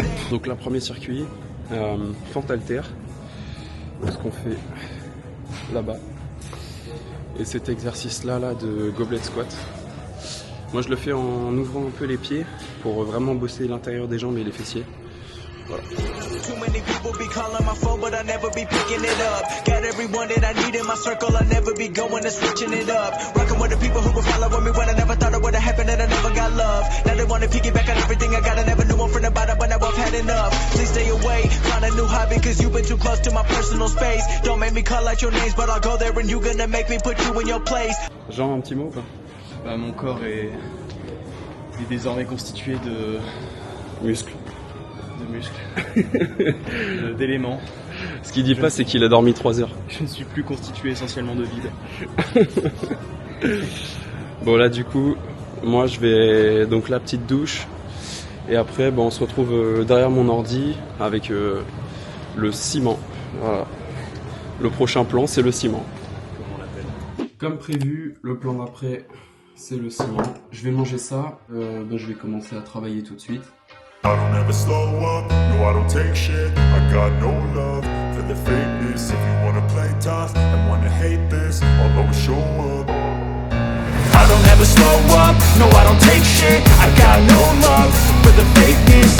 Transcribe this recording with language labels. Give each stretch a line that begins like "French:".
French: Donc là, premier circuit, fente haltère, ce qu'on fait là-bas. Et cet exercice-là de goblet squat, moi je le fais en ouvrant un peu les pieds pour vraiment bosser l'intérieur des jambes et les fessiers. Voilà.
English: Too many people be calling my phone, but I never be picking it up. Got everyone that I need in my circle, I never be going and switching it up. Rocking with the people who were following me when I never thought it would have happened and I never got love. Now they wanna piggyback on everything I got, I never knew one from the bottom, but now I've had enough. Please stay away, find a new hobby, cause you've been too close to my personal space. Don't make me call out your names, but I'll go there and you gonna make me put you in your place.
French: Jean, un petit mot ou pas? Bah, mon corps est désormais constitué de muscles. D'éléments. Ce qu'il dit pas, c'est qu'il a dormi 3 heures. Je ne suis plus constitué essentiellement de vide. Bon là du coup, moi je vais donc la petite douche. Et après on se retrouve derrière mon ordi avec le ciment. Voilà. Le prochain plan c'est le ciment. Comme on l'appelle. Comme prévu, le plan d'après c'est le ciment. Je vais manger ça, je vais commencer à travailler tout de suite.
English: I don't ever slow up, no I don't take shit. I got no love for the fakeness. If you wanna play tough and wanna hate this, I'll always show up. I don't ever slow up, no I don't take shit. I got no love for the fakeness.